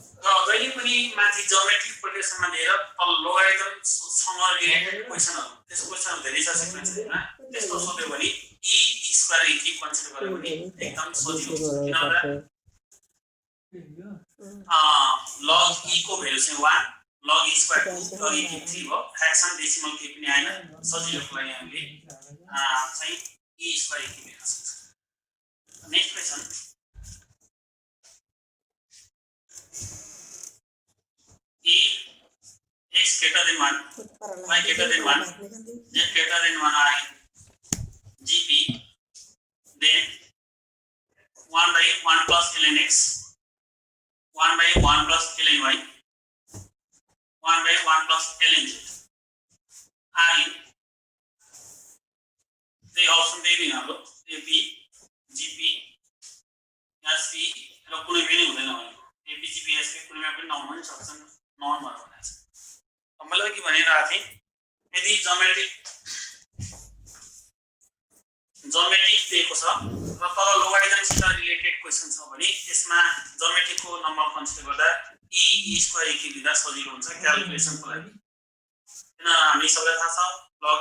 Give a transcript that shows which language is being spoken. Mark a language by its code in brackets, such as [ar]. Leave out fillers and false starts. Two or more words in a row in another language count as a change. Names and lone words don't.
[ne] र जहिले पनि माथि ज्योमेट्रिक प्रोग्रेसनमा लिएर तल लोगारिथम सँग रिलेटेड क्वेशनहरु त्यस क्वेशनहरु धेरै छ सिक्वेन्समा त्यस्तो सोध्यो भने [en] e square e cube [ne] कन्सिडर गर्यो भने एकदम सजिलो हुन्छ किनभने [en] log e square 2 log e cube 3 [ne] हो [en] fraction decimal [ne] के पनि आएन सजिलोको लागि हामीले चाहिँ [en] e square e cube [ne] लेख्न सक्छौं [en] next question e x greater than 1 y greater than 1 z greater than 1 are gp then 1 by 1 plus ln x 1 by 1 plus ln y 1 by 1 plus ln z are in the option [ne] दे दिनु हाम्रो ap gp sp र कुनै पनि हुँदैन भने ap gp sp कुनैमा पनि नहुन सक्छन् नन भनेको छ मैले के भनिरहेको थिएँ यदि ज्योमेट्रिक दिएको छ र तल लोगारिथमसित रिलेटेड क्वेशन छ भने त्यसमा ज्योमेट्रीको नम्बर कन्सिडर गर्दा [en] e square e [ne] लिँदा सजिलो हुन्छ क्याल्कुलेसनको लागि किन हामी सबैलाई थाहा छ log